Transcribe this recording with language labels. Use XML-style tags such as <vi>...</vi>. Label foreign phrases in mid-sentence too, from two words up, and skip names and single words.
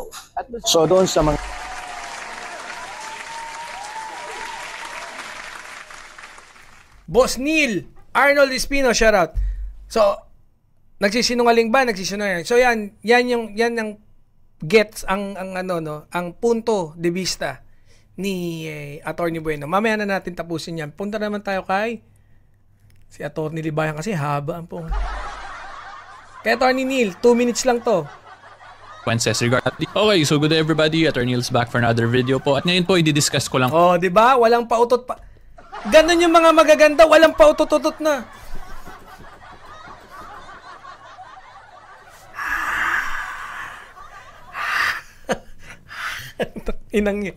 <tl>At so doon sa mga Boss Neil, Arnold Espino, shoutout. So, nagsisinungaling ba? Nagsisinungaling. So yan yung gets ang</tl> <es>punto de vista</es> <tl>ni Attorney Bueno. Mamaya na natin tapusin yan. Punta naman tayo kay si Attorney Libayan kasi haba ang pong. Kay Attorney Neil, 2 minutes lang to.</tl> <en>Okay, so good day everybody. Attorney Neil's back for another video po.</en> <tl>At ngayon po, i-discuss ko lang. Oh, di ba? Walang pautot pa. Ganun yung mga magaganda, walang pautot-utot na. Inang yan.</tl>